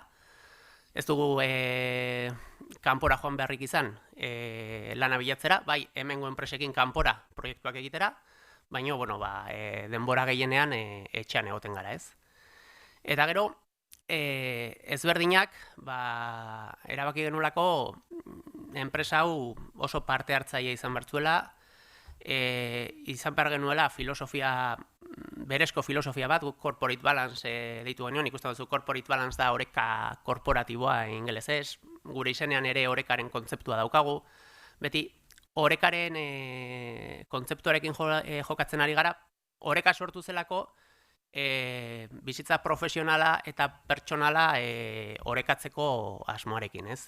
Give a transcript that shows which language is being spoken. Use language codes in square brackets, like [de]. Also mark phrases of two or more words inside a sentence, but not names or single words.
[eu] Ez dugu kanpora joan beharrik izan lana bilatzera, bai hemengo enpresekin kanpora proiektuak egitera, baina denbora gehienean etxean egoten gara, ez? Eta gero, ezberdinak, erabaki genulako enpresa hau oso parte hartzaile izan bertzuela, izan behar genuela berezko filosofia bat, [en] corporate balance [eu] deitu genuen, ikusten duzu [en] corporate balance [eu] da oreka korporatiboa ingelesez, gure izenean ere orekaren kontzeptua daukagu, beti orekaren kontzeptuarekin jokatzen ari gara, oreka sortu zelako bizitza profesionala eta pertsonala orekatzeko asmoarekin, ez?